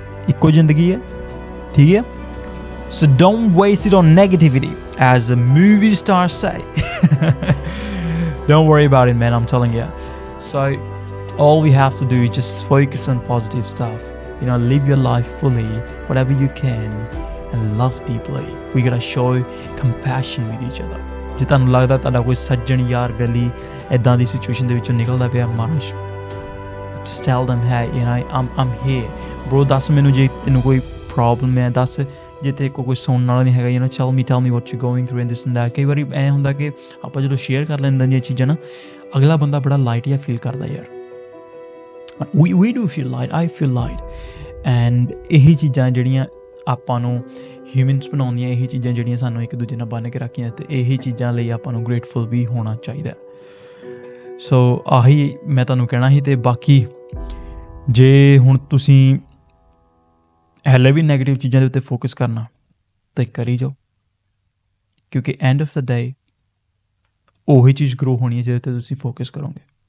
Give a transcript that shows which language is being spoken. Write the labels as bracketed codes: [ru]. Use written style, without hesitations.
[pa] Ikko zindagi hai. [en] So don't waste it on negativity, as the movie stars say. Don't worry about it, man. I'm telling you. So all we have to do is just focus on positive stuff. Live your life fully, whatever you can, and love deeply. We gotta show compassion with each other. [pa] ਜੇ ਤੁਹਾਨੂੰ ਲੱਗਦਾ ਤੁਹਾਡਾ ਕੋਈ ਸੱਜਣ ਯਾਰ ਵੈਲੀ ਇੱਦਾਂ ਦੀ situation ਦੇ ਵਿੱਚੋਂ ਨਿਕਲਦਾ ਪਿਆ, marsh, [en] just tell them, hey, I'm here, bro. [pa] ਦੱਸ ਮੈਨੂੰ ਜੇ ਤੈਨੂੰ ਕੋਈ ਪ੍ਰੋਬਲਮ ਹੈ, ਦੱਸ. ਜੇ ਤੇ ਕੋਈ ਸੁਣਨ ਵਾਲਾ ਨਹੀਂ ਹੈਗਾ, [en] tell me what you're going through and this and that. [pa] ਕਈ ਵਾਰੀ ਐਂ ਹੁੰਦਾ ਕਿ ਆਪਾਂ ਜਦੋਂ ਸ਼ੇਅਰ ਕਰ ਲੈਂਦੇ ਇਹ ਚੀਜ਼ਾਂ ਨਾ, ਅਗਲਾ ਬੰਦਾ ਬੜਾ ਲਾਈਟ ਜਿਹਾ ਫੀਲ ਕਰਦਾ ਯਾਰ. [en] we do feel light, I feel light. [pa] and ਇਹੀ ਚੀਜ਼ਾਂ ਜਿਹੜੀਆਂ ਆਪਾਂ ਨੂੰ ਹਿਊਮਨਸ ਬਣਾਉਂਦੀਆਂ, ਇਹੀ ਚੀਜ਼ਾਂ ਜਿਹੜੀਆਂ ਸਾਨੂੰ ਇੱਕ ਦੂਜੇ ਨਾਲ ਬੰਨ੍ਹ ਕੇ ਰੱਖੀਆਂ, ਅਤੇ ਇਹੀ ਚੀਜ਼ਾਂ ਲਈ ਆਪਾਂ ਨੂੰ ਗ੍ਰੇਟਫੁਲ ਵੀ ਹੋਣਾ ਚਾਹੀਦਾ. ਸੋ ਆਹੀ ਮੈਂ ਤੁਹਾਨੂੰ ਕਹਿਣਾ ਸੀ. ਅਤੇ ਬਾਕੀ ਜੇ ਹੁਣ ਤੁਸੀਂ ਹਲੇ ਵੀ ਨੈਗੇਟਿਵ ਚੀਜ਼ਾਂ ਦੇ ਉੱਤੇ ਫੋਕਸ ਕਰਨਾ ਤਾਂ ਕਰੀ ਜਾਓ, ਕਿਉਂਕਿ [en] end of the day [pa] ਉਹੀ ਚੀਜ਼ ਗਰੋ ਹੋਣੀ ਹੈ ਜਿਹਦੇ ਉੱਤੇ ਤੁਸੀਂ ਫੋਕਸ ਕਰੋਗੇ.